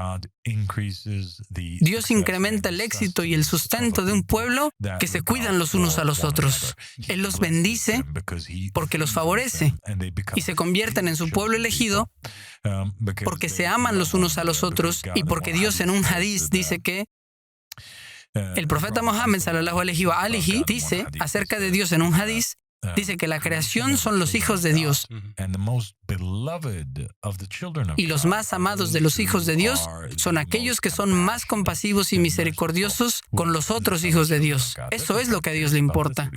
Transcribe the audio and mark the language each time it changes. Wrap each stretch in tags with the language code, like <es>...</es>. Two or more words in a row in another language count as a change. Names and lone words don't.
<es>Dios incrementa el éxito y el sustento de un pueblo que se cuidan los unos a los otros. Él los bendice porque los favorece y se convierten en su pueblo elegido porque se aman los unos a los otros y porque Dios en un hadiz dice que el profeta Mohammed</es> <ar>صلى الله عليه وآله</ar> <es>dice acerca de Dios en un hadiz, dice que la creación son los hijos de Dios y los más amados de los hijos de Dios son aquellos que son más compasivos y misericordiosos con los otros hijos de Dios. Eso es lo que a Dios le importa.</es>